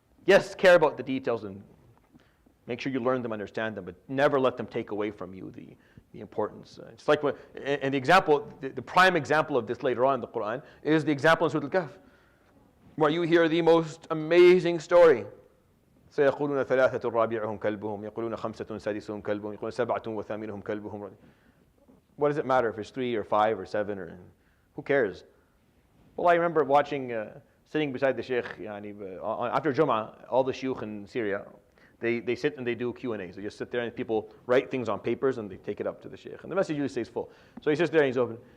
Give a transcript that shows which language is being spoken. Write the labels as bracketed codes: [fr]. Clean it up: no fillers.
[en] Yes, care about the details and make sure you learn them, understand them, but never let them take away from you the importance. It's like, and the example, the prime example of this later on in the Quran is the example in Surat Al-Kahf, where you hear the most amazing story. [ar] سيقولون ثلاثة رابعهم كلبهم يقولون خمسة سادسهم كلبهم يقولون سبعة وثامنهم كلبهم. [en] What does it matter if it's 3 or 5 or 7 or who cares? Well, I remember watching, sitting beside the Sheikh after Jum'ah, all the shuyukh in Syria, they sit and they do Q&As. They just sit there and people write things on papers and they take it up to the Sheikh. And the message usually stays full. So he sits there and he's open.